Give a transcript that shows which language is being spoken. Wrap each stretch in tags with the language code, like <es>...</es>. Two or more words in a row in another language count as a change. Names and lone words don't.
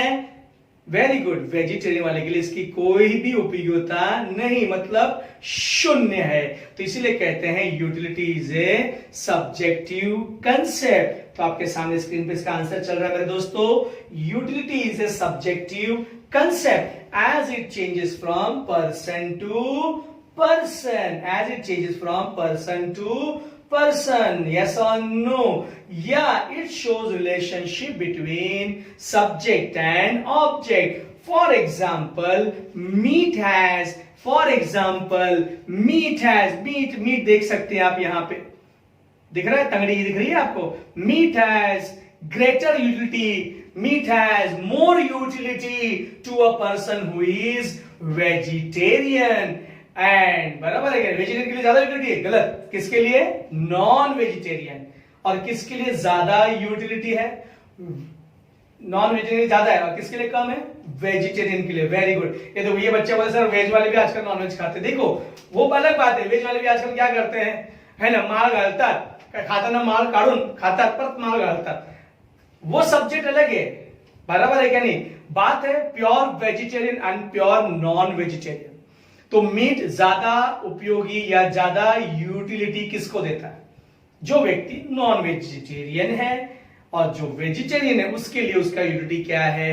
<en>very good,</en> <hi>वेजिटेरियन वाले के लिए इसकी कोई भी उपयोगिता नहीं, मतलब शून्य है। तो इसीलिए कहते हैं</hi> <en>utility is a subjective concept.</en> <hi>तो आपके सामने स्क्रीन पे इसका आंसर चल रहा है मेरे दोस्तों।</hi> <en>utility is a subjective concept as it changes from person to person, as it changes from person to person. Yes or no? Yeah, it shows relationship between subject and object. For example, meat has meat</en> <hi>देख सकते हैं आप, यहाँ पे दिख रहा है, तंगड़ी दिख रही है आपको।</hi> <en>Meat has greater utility, meat has more utility to a person who is vegetarian.</en> <hi>एंड बराबर है, वेजिटेरियन के लिए ज्यादा यूटिलिटी है? गलत। किसके लिए?</hi> <en>non vegetarian.</en> <hi>और किसके लिए ज्यादा यूटिलिटी है?</hi> <en>non vegetarian</en> <hi>ज्यादा है और किसके लिए कम है? वेजिटेरियन के लिए।</hi> <en>very good.</en> <hi>ये देखो, ये बच्चे बोले सर वेज वाले भी आजकल</hi> <en>non veg</en> <hi>खाते। देखो वो अलग बात है, वेज वाले भी आजकल क्या करते</hi> <mr>हैं, है ना, माल घालतात, खाता ना माल काढून खातात, परत माल घालतात।</mr> <hi>वो सब्जेक्ट अलग है। बराबर है क्या नहीं? बात है</hi> <en>pure vegetarian and pure non vegetarian.</en> <hi>तो मीट ज्यादा उपयोगी या ज्यादा यूटिलिटी किसको देता है? जो व्यक्ति</hi> <en>non vegetarian</en> <hi>है, और जो वेजिटेरियन है उसके लिए उसका यूटिलिटी क्या है?</hi>